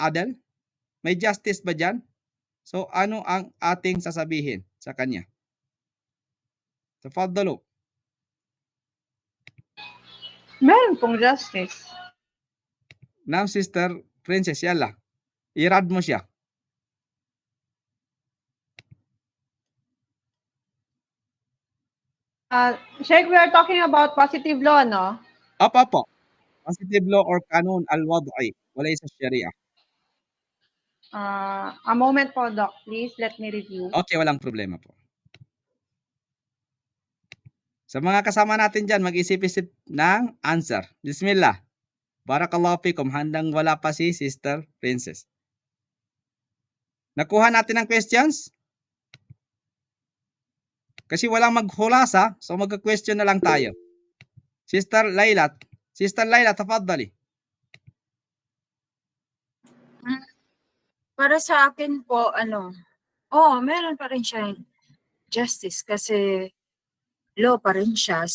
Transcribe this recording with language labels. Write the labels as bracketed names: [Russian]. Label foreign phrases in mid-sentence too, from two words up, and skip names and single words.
[Filipino] Adal? May justice ba diyan? So ano ang ating sasabihin sa kanya? [Arabic] Tafaddalo. [Filipino] Meron pong justice. [English] Now, Sister Princess, yala. [Filipino] I-rad mo siya. [English] Sheikh, we are talking about positive law, no? [Filipino] Apo. [English] Positive law or [Arabic] القانون الوضعي. [Cebuano] Walay sa Sharia. [English] A moment po, Doc. Please, let me review. [Filipino] Okay, walang problema po. Sa mga kasama natin dyan, mag-isip-isip ng answer. [Arabic] بسم الله. بارك الله فيكم. [Filipino] Handang wala pa si Sister Princess. Nakuha natin ang questions? Kasi walang maghulasa, so mag-question na lang tayo. Sister Laila, tafaddali. Para sa akin po, meron pa rin siya justice kasi law pa rin siya.